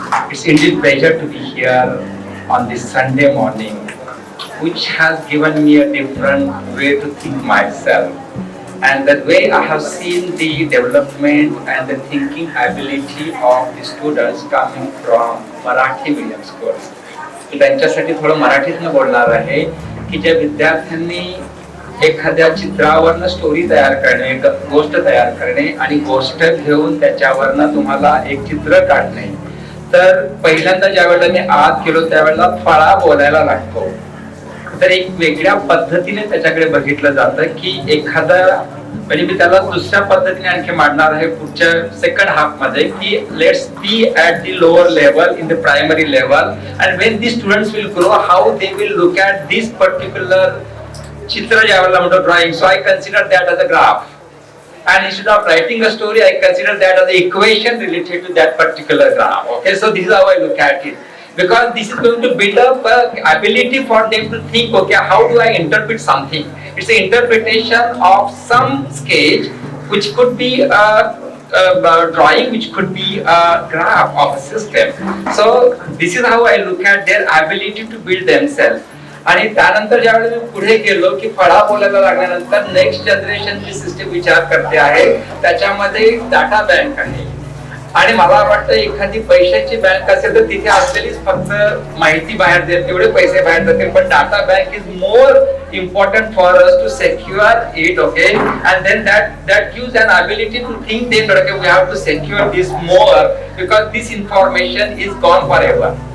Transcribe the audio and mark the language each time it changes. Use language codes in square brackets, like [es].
[en] It's indeed pleasure to be here on this Sunday morning, which has given me a different way to think myself. And that way I have seen the development and the thinking ability of the students coming from Marathi medium schools. [mr] त्यांच्यासाठी थोडं मराठीतनं बोलणार आहे की ज्या विद्यार्थ्यांनी एखाद्या चित्रावरनं story तयार करणे, गोष्ट तयार करणे आणि गोष्ट घेऊन त्याच्यावरनं तुम्हाला एक चित्र काढणे, तर पहिल्यांदा ज्या वेळेला मी आत गेलो त्यावेळेला फळा बोलायला लागतो. तर एक वेगळ्या पद्धतीने त्याच्याकडे बघितलं जातं की एखादा, म्हणजे मी त्याला दुसऱ्या पद्धतीने आणखी मांडणार आहे पुढच्या सेकंड हाफ मध्ये की [en] let's be at the lower level in the primary level, and when the students will grow how they will look at this particular [mr] चित्र ज्यावेळेला म्हणतो drawing. [en] So I consider that as a graph, and instead of writing a story I consider that as an equation related to that particular graph. Okay, so this is how I look at it, because this is going to build up ability for them to think, okay, how do I interpret something. It's an interpretation of some sketch which could be a drawing, which could be a graph of a system. So this is how I look at their ability to build themselves. [mr] आणि त्यानंतर ज्यावेळेला मी पुढे गेलो की फळा बोलायला लागल्यानंतर next जनरेशनची system विचार करते आहे, त्याच्यामध्ये डाटा बँक आहे. आणि मला वाटतं एखादी पैशाची बँक असेल तर तिथे असलेलीच फक्त माहिती बाहेर देईल, तेवढे पैसे बाहेर जातील, पण [en] Data bank is more important for us to secure it, okay, and then that gives an ability to think then, okay, we have to secure this more because this information is gone forever.